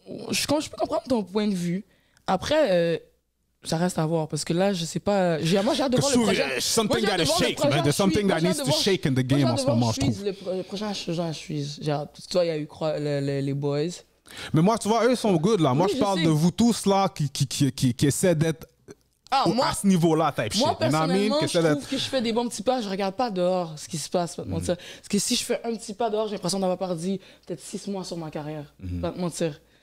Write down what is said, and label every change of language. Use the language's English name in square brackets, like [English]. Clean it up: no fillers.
[French] je peux comprendre ton point de vue. Après, ça reste à voir parce que là, je sais pas. Moi, j'ai hâte de voir le prochain. [English] Something that shake, man. There's something that needs to shake in the game [French] en ce moment, je trouve. Le prochain je suis. J'ai hâte. Parce que toi, il y a eu les boys. Mais moi, tu vois, eux sont good là. Moi, je parle de vous tous là qui essaient d'être à ce niveau-là, [English] type shit. [French] Moi, personnellement, je trouve que je fais des bons petits pas. Je regarde pas dehors ce qui se passe. Pas te mentir. Parce que si je fais un petit pas dehors, j'ai l'impression d'avoir perdu peut-être 6 mois sur ma carrière. Pas te mentir.